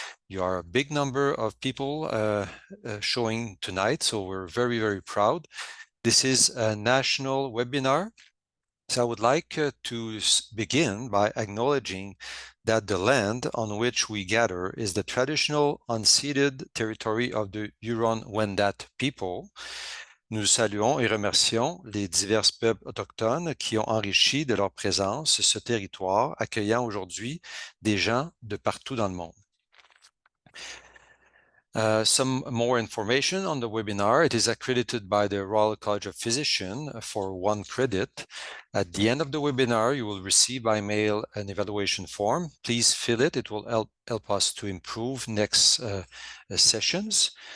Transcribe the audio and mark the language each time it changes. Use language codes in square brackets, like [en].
[en] You are a big number of people showing tonight, so we're very, very proud. This is a national webinar. So I would like to begin by acknowledging that the land on which we gather is the traditional unceded territory of the Huron-Wendat people. [fr] Nous saluons et remercions les divers peuples autochtones qui ont enrichi de leur présence ce territoire, accueillant aujourd'hui des gens de partout dans le monde. [en] Some more information on the webinar. It is accredited by the Royal College of Physicians for 1 credit. At the end of the webinar, you will receive by mail an evaluation form. Please fill it. It will help us to improve next sessions.